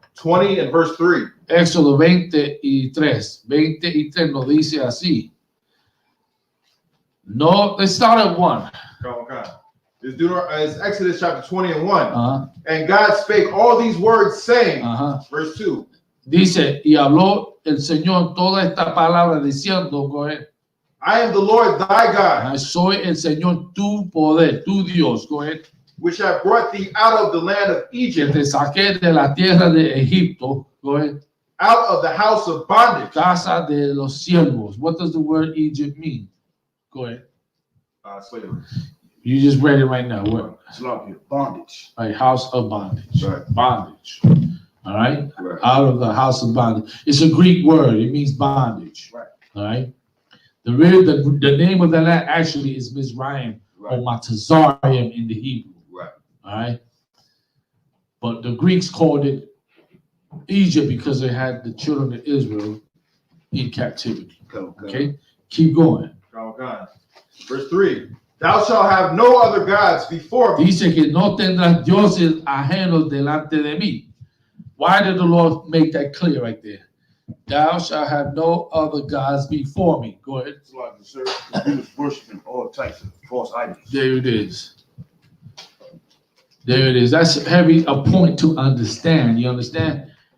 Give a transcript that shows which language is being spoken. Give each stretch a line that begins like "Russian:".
English: 20 and verse 3.
Spanish: Éxodo 23. 23 nos dice así.
English: No, let's start at 1. It's Exodus chapter 20 and 1. Uh-huh. And God spake all these words, saying, Uh-huh. verse 2.
Spanish: Dice, y habló el Señor toda esta palabra diciendo,
English: go ahead. I am the Lord thy God,
Spanish: Soy el Señor tu poder, tu Dios,
English: go ahead. which have brought thee out of the land of
Spanish: Que
English: Egypt,
Spanish: te saqué de la tierra de Egipto,
English: go ahead. out of the house of bondage.
Spanish: Casa de los siervos.
English: What does the word Egypt mean? Go ahead. Slavery. You just read it right now. What? Slavery, bondage. Right, house of bondage. Right. Bondage. All right? Right. Out of the house of bondage. It's a Greek word. It means bondage. Right. All right? The name of the land actually is Mizraim or Matazarium in the Hebrew. Right. All right? But the Greeks called it Egypt because they had the children of Israel in captivity. Okay? Keep going. Verse 3. Thou shalt have no other gods before me.
Spanish: Dice que no tendrás dioses ajenos delante de mí.
English: Why did the Lord make that clear right there? Thou shalt have no other gods before me. Go ahead. Slavery, sir. We was worshiping all types of false idols. There it is. There it is. That's a point to understand. You understand?